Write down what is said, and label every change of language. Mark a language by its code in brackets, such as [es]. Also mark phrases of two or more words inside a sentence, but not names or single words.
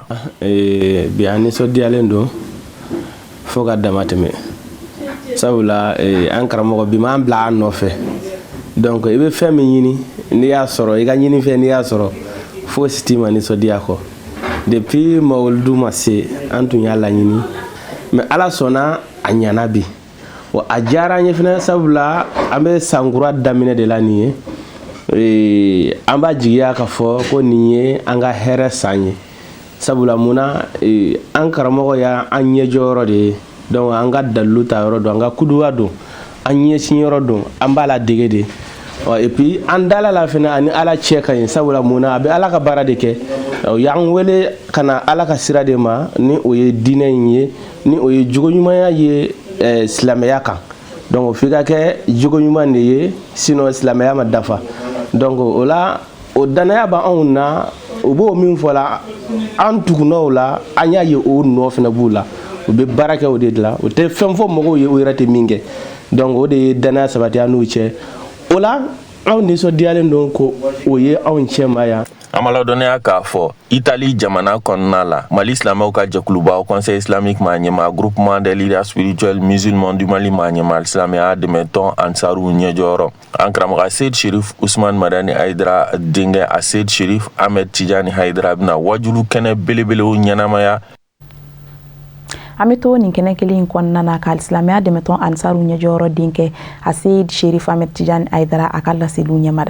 [bm] bi an nisɔndiyalen don fo ka dama tɛmɛ sabula an karamɔgɔ bi m'an bila an nɔfɛ donc i bɛ fɛn min ɲini n'i y'a sɔrɔ i ka ɲini fɛn n'i y'a sɔrɔ fo si t'i ma nisɔndiya kɔ depuis mawuludu ma se an tun y'a laɲini mais ala sɔnna a ɲana bi wa a diyara an ye fana sabula an bɛ sankura daminɛ de la nin ye an b'a jigiya k'a fɔ ko nin ye an ka hɛrɛ san ye sabula munna an karamɔgɔ y'an ɲɛjɔyɔrɔ de ye donc an ka dalilu ta yɔrɔ don an ka kuduwa don an ɲɛsin yɔrɔ don an b'a la dege de [fr] et puis [bm] an dala la fana ani ala cɛ ka ɲi sabula munna a bɛ ala ka baara de kɛ y'an wele ka na ala ka sira de ma ni o ye diinɛ in ye ni o ye jogo ɲumanya ye silamɛya kan donc f'i ka kɛ jogo ɲuman de ye sinon silamɛya ma dafa donc o la o danaya b'anw na o b'o min fɔ la an tugunnaw la an y'a ye o nɔ fana b'u la u bɛ baara kɛ o de la o tɛ fɛn fɔ mɔgɔw ye o yɛrɛ tɛ min kɛ donc o de ye danaya sabati an n'u cɛ o la anw nisɔndiyalen don ko o ye anw cɛ ma yan an b'a ladɔnniya k'a fɔ Itali jamana kɔnɔna la Mali silamɛw ka jɛkuluba [fr] Conseil islamique [bm] ma ɲɛma [fr] groupement des leaders spirituels musulmans du Mali [bm] ma ɲɛma silamɛya dɛmɛtɔn Ansaru ɲɛjɔyɔrɔ an karamɔgɔ Ased Sherif Usumani Madani Hayidara denkɛ Ased Sherif Ahmed Tidiane Hayidara bɛna wajulu kɛnɛ belebelew ɲɛnamaya an bɛ to nin kɛnɛ kelen kɔnɔna na ka silamɛya dɛmɛtɔn Ansaru ɲɛjɔyɔrɔ denkɛ Ased Sherif Ahmed Tidiane Hayidara a ka laseliw ɲɛmada